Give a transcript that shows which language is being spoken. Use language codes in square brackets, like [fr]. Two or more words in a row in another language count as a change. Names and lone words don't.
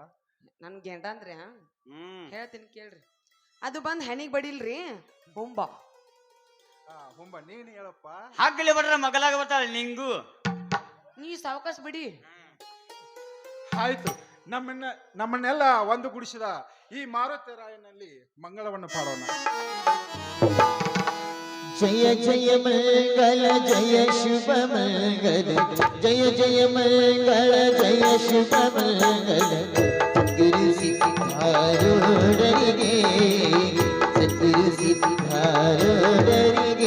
[kn] ನನ್ ಗೆಂಡ ಅಂದ್ರಿ ಹೇಳ್ತೀನಿ ಕೇಳ್ರಿ. ಅದು ಬಂದ್ ಹೆಣಿಗ್ ಬಡಿಲ್ರಿ, ಹುಂಬ. ಹುಂಬ ನೀನ್ ಹೇಳಪ್ಪ. ಹಾಕಲಿ ಬಡ್ರ ಮಗಲಾಗ ಬರ್ತಾಳೆ ನಿಂಗು. ನೀ ಸಾವಕಾಶ ಬಿಡಿ. ಆಯ್ತು, ನಮ್ಮನ್ನೆಲ್ಲ ಒಂದು ಗುಡಿಸಿದ ಈ ಮಾರುತರಾಯನಲ್ಲಿ ಮಂಗಳವನ್ನು ಪಾಡೋಣ. ಜಯ ಜಯ ಮಂಗಲ ಜಯ ಶುಭ ಮಂಗಲ, ಜಯ ಜಯ ಮಂಗಲ ಜಯ ಶುಭ ಮಂಗಲ. ಸದ್ಗುರು ಸಿದ್ಧಾರೂಢರಿಗೆ, ಸದ್ಗುರು ಸಿದ್ಧಾರೂಢರಿಗೆ.